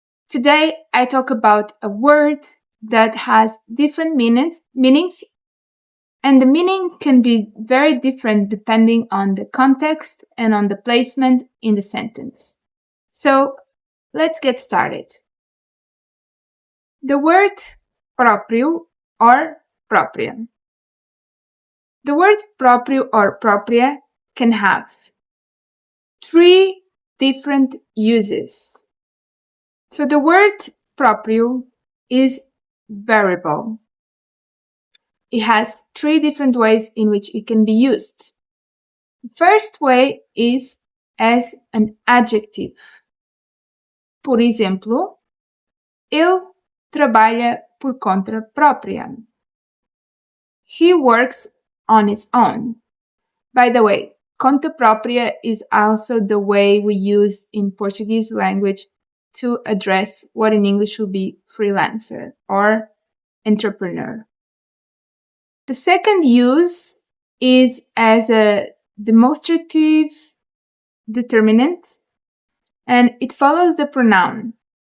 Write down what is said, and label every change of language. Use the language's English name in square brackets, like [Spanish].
[English] Today I talk about a word that has different meanings, and the meaning can be very different depending on the context and on the placement in the sentence. So let's get started. The word próprio or própria. The word próprio or própria can have three different uses. So the word próprio is variable. It has three different ways in which it can be used. The first way is as an adjective. [Portuguese] Por exemplo, ele trabalha por conta própria. [English] He works on his own. By the way, conta própria is also the way we use in Portuguese language to address what in English would be freelancer or entrepreneur. The second use is as a demonstrative determinant, and it follows the pronoun.